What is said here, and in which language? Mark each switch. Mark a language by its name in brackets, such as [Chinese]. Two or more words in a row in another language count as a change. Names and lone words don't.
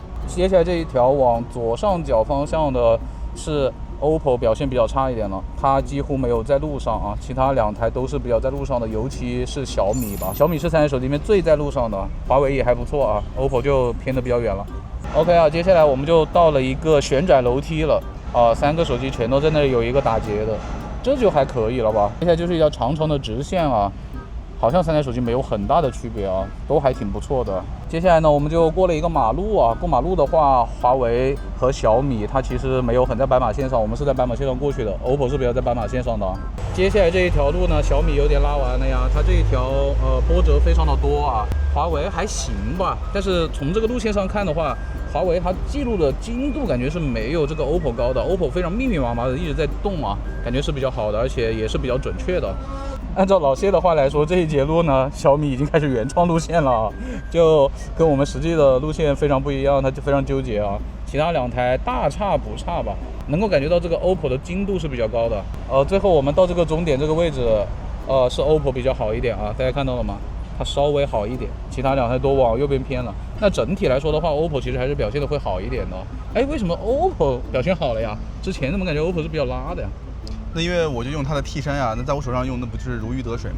[Chinese] 接下來這一條往左上角方向的是 OPPO 表現比較差一點了，它幾乎沒有在路上啊，其他2台都是比較在路上的，尤其是小米吧，小米是3台手機裡面最在路上的，華為也還不錯啊 ，OPPO 就偏得比較遠了。OK 啊，接下來我們就到了一個旋轉樓梯了。3個手機全都在那裡有一個打結的，這就還可以了吧。接下來就是一條長長的直線啊，好像3台手機沒有很大的區別啊，都還挺不錯的。接下來呢，我們就過了一個馬路啊，過馬路的話，華為和小米它其實沒有很在斑馬線上，我們是在斑馬線上過去的 ，OPPO 是比較在斑馬線上的。接下來這一條路呢，小米有點拉完了呀，它這一條波折非常的多啊，華為還行吧，但是從這個路線上看的話， 華為它記錄的精度感覺是沒有這個 OPPO 高的 ，OPPO 非常密密麻麻的一直在動啊，感覺是比較好的，而且也是比較準確的。按照老謝的話來說，這一節路呢，小米已經開始原創路線了，就跟我們實際的路線非常不一樣，它就非常糾結啊。其他2台大差不差吧，能夠感覺到這個 OPPO 的精度是比較高的。最後我們到這個終點這個位置，是 OPPO 比較好一點啊，大家看到了嗎？它稍微好一點，其他2台都往右邊偏了。那整體來說的話 ，OPPO 其實還是表現的會好一點的。哎，為什麼 OPPO 表現好了呀？之前怎麼感覺 OPPO 是比較拉的呀？那因为我就用它的 T 3呀，那在我手上用的不就是如鱼得水吗？